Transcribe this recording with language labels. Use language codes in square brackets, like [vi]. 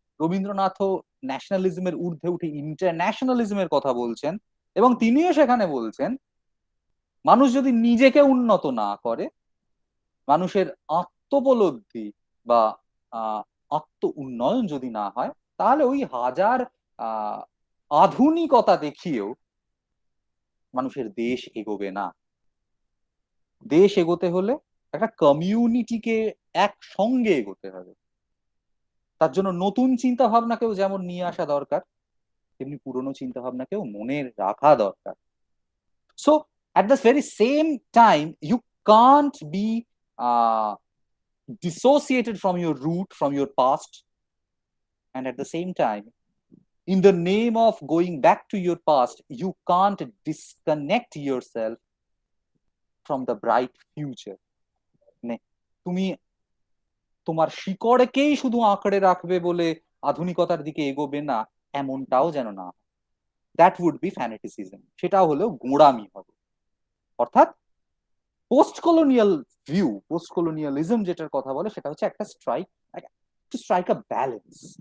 [bn] রবীন্দ্রনাথ ন্যাশনালিজমের ঊর্ধ্বে উঠে ইন্টারন্যাশনালিজমের কথা বলছেন, এবং তিনিও সেখানে বলছেন মানুষ যদি নিজেকে উন্নত না করে, মানুষের আত্মোপলব্ধি বা আত্ম উন্নয়ন যদি না হয়, তাহলে ওই হাজার আধুনিকতা দেখিয়েও মানুষের দেশ এগোবে না। দেশ এগোতে হলে একটা কমিউনিটিকে একসঙ্গে এগোতে হবে। তার জন্য নতুন চিন্তা ভাবনাকেও যেমন নিয়ে আসা দরকার, তেমনি পুরনো চিন্তা ভাবনাকেও মনে রাখা দরকার। [en] So at the very same time, you can't be dissociated from your root, from your past, and at the same time, in the name of going back to your past, you can't disconnect yourself from the bright future. [bn] তুমি তোমার শিকড়কেই শুধু আঁকড়ে রাখবে বলে আধুনিকতার দিকে এগোবে না, এমনটাও যেন না। [en] that would be fanaticism, [bn] সেটাও হলেও গোঁড়ামি হবে। অর্থাৎ post colonial view, post colonialism যেটার কথা বলে, সেটা হচ্ছে একটা [en] Strike a balance.